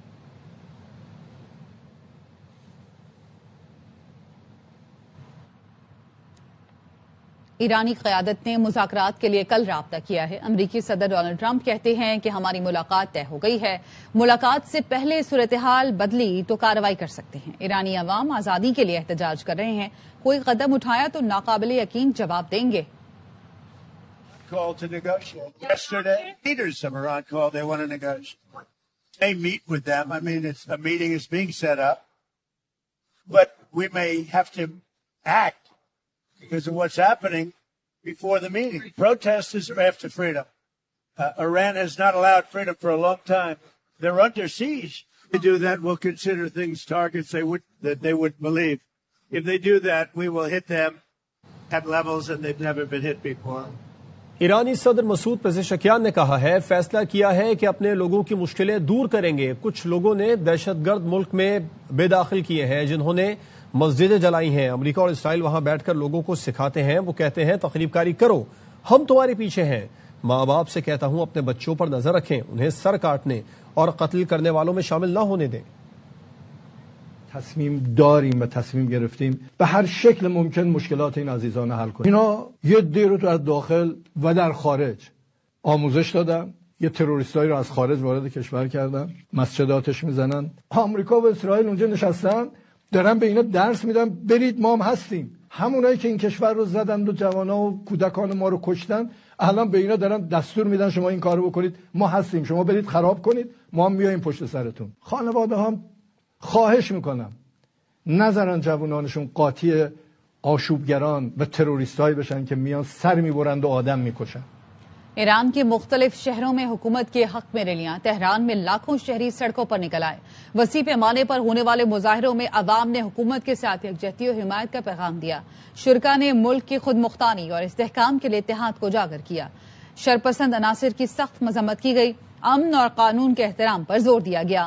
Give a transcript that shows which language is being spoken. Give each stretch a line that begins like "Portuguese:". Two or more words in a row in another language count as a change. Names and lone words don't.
Urdu: ایرانی قیادت نے مذاکرات کے لیے کل رابطہ کیا ہے۔ امریکی صدر ڈونلڈ ٹرمپ کہتے ہیں کہ ہماری ملاقات طے ہو گئی ہے، ملاقات سے پہلے صورتحال بدلی تو کارروائی کر سکتے ہیں۔ ایرانی عوام آزادی کے لیے احتجاج کر رہے ہیں، کوئی قدم اٹھایا تو ناقابل یقین جواب دیں گے۔
English: Because of what's happening before the meeting. Protesters are after freedom. Iran has not allowed freedom for a long time. They're under siege. If they do that, we'll consider things targets that they would believe. If they do that, we will hit them at levels that they've never been hit before.
Urdu: ایرانی صدر مسعود پزشکیان نے کہا ہے فیصلہ کیا ہے کہ اپنے لوگوں کی مشکلیں دور کریں گے۔ کچھ لوگوں نے دہشت گرد ملک میں بے داخل کیے ہیں جنہوں نے مسجدیں جلائی ہیں۔ امریکہ اور اسرائیل وہاں بیٹھ کر لوگوں کو سکھاتے ہیں، وہ کہتے ہیں تخریب کاری کرو، ہم تمہارے پیچھے ہیں۔ ماں باپ سے کہتا ہوں اپنے بچوں پر نظر رکھیں، انہیں سر کاٹنے اور قتل کرنے والوں میں شامل نہ ہونے دیں۔
Persian: تصمیم داریم و تصمیم گرفتیم به هر شکل ممکن مشکلات این عزیزان حل کنیم. اینا یه دی رو تو از داخل و در خارج آموزش دادن، یه تروریستایی رو از خارج وارد کشور کردن، مسجداتش میزنن. آمریکا و اسرائیل اونجا نشستن دارن به اینا درس میدن برید ما هم هستیم. همونایی که این کشور رو زدن و جوانا و کودکان ما رو کشتن الان به اینا دارن دستور میدن شما این کارو بکنید، ما هستیم، شما برید خراب کنید، ما هم میایم پشت سرتون. خانواده هم خواهش میکنم نذارن جوانانشون قاطی آشوبگران و تروریستایی بشن که میان سر میبرند و آدم میکشن۔
Urdu: ایران کے مختلف شہروں میں حکومت کے حق میں ریلیاں، تہران میں لاکھوں شہری سڑکوں پر نکل آئے۔ وسیع پیمانے پر ہونے والے مظاہروں میں عوام نے حکومت کے ساتھ یکجہتی و حمایت کا پیغام دیا۔ شرکاء نے ملک کی خود مختاری اور استحکام کے لیے اتحاد کو اجاگر کیا۔ شرپسند عناصر کی سخت مذمت کی گئی، امن اور قانون کے احترام پر زور دیا گیا۔